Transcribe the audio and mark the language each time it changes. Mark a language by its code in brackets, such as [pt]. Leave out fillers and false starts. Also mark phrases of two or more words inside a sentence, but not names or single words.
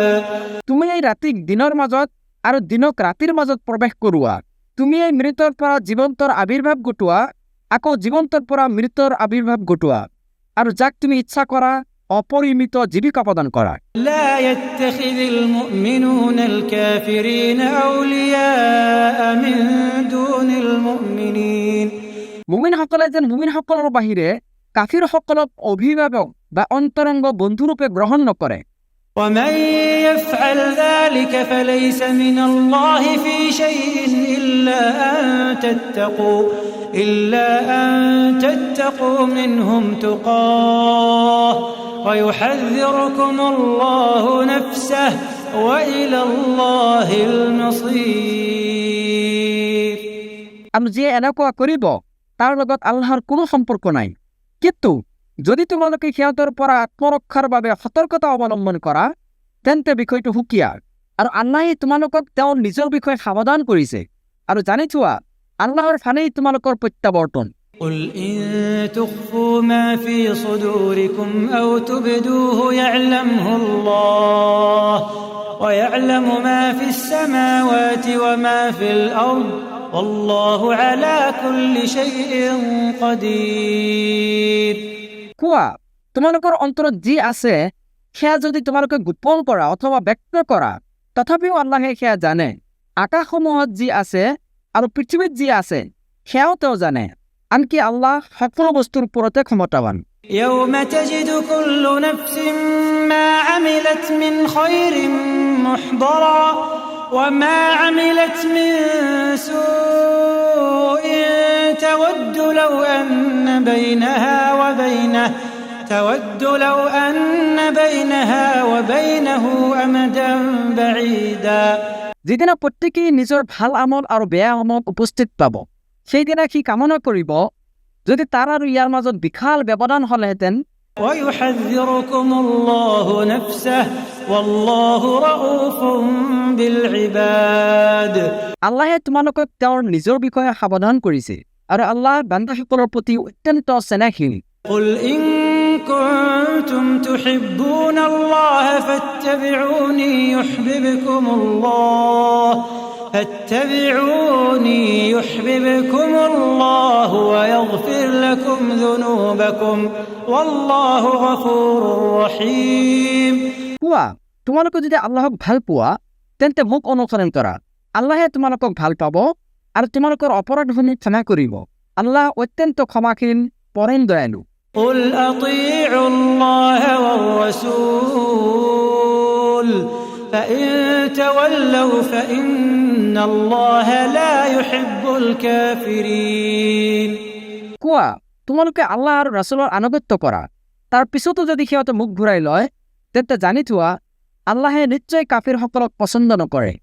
[as] তুমি এই ৰাতিক দিনৰ মাজত আৰু দিনক ৰাতিৰ মাজত প্ৰৱেশ কৰোৱা তুমি এই মৃতৰ পৰা জীৱন্তৰ আবিৰ্ভাৱ ঘটোৱা আকৌ জীৱন্তৰ পৰা মৃতৰ আবিৰ্ভাৱ ঘটোৱা আৰু যাক তুমি ইচ্ছা কৰা অপৰিমিত জীৱিকা প্ৰদান কৰা [ar] لا يتخذ المؤمنون الكافرين أولياء من دون المؤمنين [as] মুমিনসকলে যেন মুমিনসকলৰ বাহিৰে কাফিৰসকলক অভিভাৱক বা অন্তৰংগ বন্ধুৰূপে গ্ৰহণ নকৰে [ar] ومن يفعل ذلك فليس من الله في شيء إلا أن تتقوا منهم تقاه ويحذركم الله نفسه وإلى الله المصير [as] আৰু যিয়ে এনেকুৱা কৰিব তাৰ লগত আল্লাহৰ কোনো সম্পৰ্ক নাই কিন্তু যদি তোমালোকে সিহঁতৰ পৰা আত্মৰক্ষাৰ বাবে সতৰ্কতা অৱলম্বন কৰা তেন্তে বিষয়টো সুকীয়া আৰু আল্লাহে তোমালোকক তেওঁৰ নিজৰ বিষয়ে সাৱধান কৰিছে আৰু জানি থোৱা আল্লাহৰ ফালেই তোমালোকৰ প্ৰত্যাৱৰ্তন [ar] قل إن تخفوا ما في صدوركم أو تبدوه يعلمه الله ويعلم ما في السماوات وما في الأرض والله على كل شيء قدير [as] কোৱা তোমালোকৰ অন্তৰত যি আছে সেয়া যদি তোমালোকে গোপন কৰা অথবা ব্যক্ত কৰা তথাপিও আল্লাহে সেয়া জানে আকাশসমূহত যি আছে আৰু পৃথিৱীত যি আছে সেয়াও তেওঁ জানে আনকি আল্লাহ সকলো বস্তুৰ ওপৰতে ক্ষমতাৱান [ar] يوم تجد كل نفس ما عملت من خير محضرا وما عملت من سوء تود لو أن بينها وبينه أمدا بعيدا [as] যিদিনা প্ৰত্যেকেই নিজৰ ভাল আমল আৰু বেয়া আমল উপস্থিত পাব সেইদিনা সি কামনা কৰিব যদি তাৰ আৰু ইয়াৰ মাজত বিশাল ব্যৱধান হ'লেহেঁতেন [ar] ويحذركم الله نفسه والله رؤوف بالعباد [as] আল্লাহে তোমালোকক তেওঁৰ নিজৰ বিষয়ে সাৱধান কৰিছে আৰু আল্লাহ বান্দাসকলৰ প্ৰতি অত্যন্ত স্নেহশীল [ar] قل إن كنتم تحبون الله فاتبعوني يحببكم الله ويغفر لكم ذنوبكم والله غفور رحيم [as] কোৱা তোমালোকে যদি আল্লাহক ভাল পোৱা তেন্তে মোক অনুসৰণ কৰা আল্লাহে তোমালোকক ভাল পাব আৰু তোমালোকৰ অপৰাধসমূহ ক্ষমা কৰিব আল্লাহ অত্যন্ত ক্ষমাশীল পৰম দয়ালু [ar] قل أطيعوا الله والرسول فإن تولوا فإن الله لا يحب الكافرين [as] কোৱা তোমালোকে আল্লাহ আৰু ৰাসূলৰ আনুগত্য কৰা তাৰ পিছতো যদি সিহঁতে মুখ ঘূৰাই লয় তেন্তে জানি থোৱা আল্লাহে নিশ্চয় কাফিৰসকলক পছন্দ নকৰে